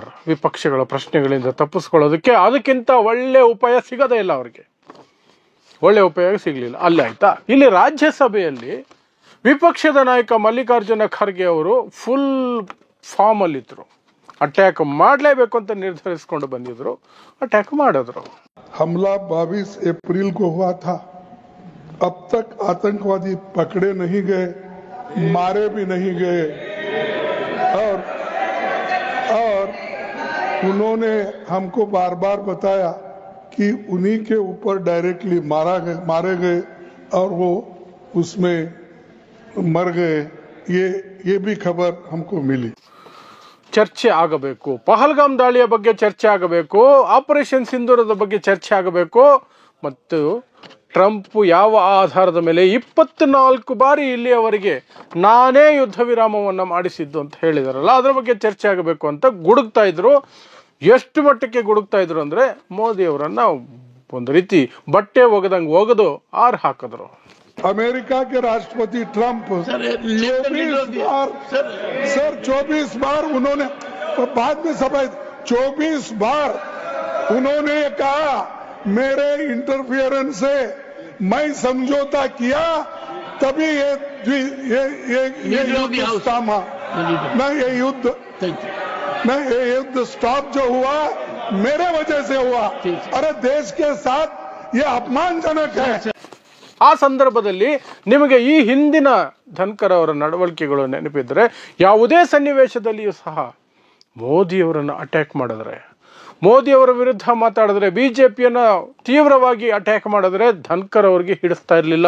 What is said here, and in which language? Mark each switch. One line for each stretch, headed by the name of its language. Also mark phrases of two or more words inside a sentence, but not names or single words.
Kannada: ವಿಪಕ್ಷಗಳ ಪ್ರಶ್ನೆಗಳಿಂದ ತಪ್ಪಿಸ್ಕೊಳ್ಳೋದಕ್ಕೆ ಅದಕ್ಕಿಂತ ಒಳ್ಳೆ ಉಪಾಯ ಸಿಗೋದೇ ಇಲ್ಲ ಅವ್ರಿಗೆ. ಒಳ್ಳೆ ಉಪಾಯ ಸಿಗಲಿಲ್ಲ. ಅಲ್ಲೇ ಆಯ್ತಾ. ಇಲ್ಲಿ ರಾಜ್ಯಸಭೆಯಲ್ಲಿ ವಿಪಕ್ಷದ ನಾಯಕ ಮಲ್ಲಿಕಾರ್ಜುನ ಖರ್ಗೆ ಅವರು ಫುಲ್ ಫಾರ್ಮಲ್ಲಿದ್ದರು. ಅಟ್ಯಾಕ್ ಮಾಡಲೇಬೇಕು ಅಂತ ನಿರ್ಧರಿಸಿಕೊಂಡು ಬಂದಿದ್ರು, ಅಟ್ಯಾಕ್ ಮಾಡಿದ್ರು.
Hindi: हमला 22 अप्रैल को हुआ था. अब तक आतंकवादी पकड़े नहीं गए, मारे भी नहीं गए, और उन्होंने हमको बार बार बताया कि उन्हीं के ऊपर डायरेक्टली मारे गए और वो उसमें मर गए. ये भी खबर हमको मिली.
Kannada: ಚರ್ಚೆ ಆಗಬೇಕು, ಪಹಲ್ಗಾಮ್ ದಾಳಿಯ ಬಗ್ಗೆ ಚರ್ಚೆ ಆಗಬೇಕು, ಆಪರೇಷನ್ ಸಿಂಧೂರದ ಬಗ್ಗೆ ಚರ್ಚೆ ಆಗಬೇಕು, ಮತ್ತು ಟ್ರಂಪ್ ಯಾವ ಆಧಾರದ ಮೇಲೆ 24 ಬಾರಿ ಇಲ್ಲಿಯವರೆಗೆ ನಾನೇ ಯುದ್ಧ ವಿರಾಮವನ್ನು ಮಾಡಿಸಿದ್ದು ಅಂತ ಹೇಳಿದಾರಲ್ಲ, ಅದರ ಬಗ್ಗೆ ಚರ್ಚೆ ಆಗಬೇಕು ಅಂತ ಗುಡುಗ್ತಾ ಇದ್ರು. ಎಷ್ಟು ಮಟ್ಟಕ್ಕೆ ಗುಡುಗ್ತಾ ಇದ್ರು ಅಂದರೆ ಮೋದಿಯವರನ್ನು ಒಂದು ರೀತಿ ಬಟ್ಟೆ ಒಗೆದು ಆರು ಹಾಕಿದ್ರು.
Hindi: अमेरिका के राष्ट्रपति ट्रंप 24 बार उन्होंने, बाद में सभा 24 बार उन्होंने कहा मेरे इंटरफियरेंस से मैं समझौता किया, तभी ये युद्ध थामा. ये युद्ध स्टॉप जो हुआ मेरे वजह से हुआ. अरे देश के साथ ये अपमानजनक है.
Kannada: ಆ ಸಂದರ್ಭದಲ್ಲಿ ನಿಮಗೆ ಈ ಹಿಂದಿನ ಧನ್ಕರ್ ಅವರ ನಡವಳಿಕೆಗಳು ನೆನಪಿದ್ರೆ, ಯಾವುದೇ ಸನ್ನಿವೇಶದಲ್ಲಿಯೂ ಸಹ ಮೋದಿಯವರನ್ನು ಅಟ್ಯಾಕ್ ಮಾಡಿದ್ರೆ, ಮೋದಿಯವರ ವಿರುದ್ಧ ಮಾತಾಡಿದ್ರೆ, ಬಿಜೆಪಿಯನ್ನು ತೀವ್ರವಾಗಿ ಅಟ್ಯಾಕ್ ಮಾಡಿದ್ರೆ ಧನ್ಕರ್ ಅವರಿಗೆ ಹಿಡಿಸ್ತಾ ಇರಲಿಲ್ಲ.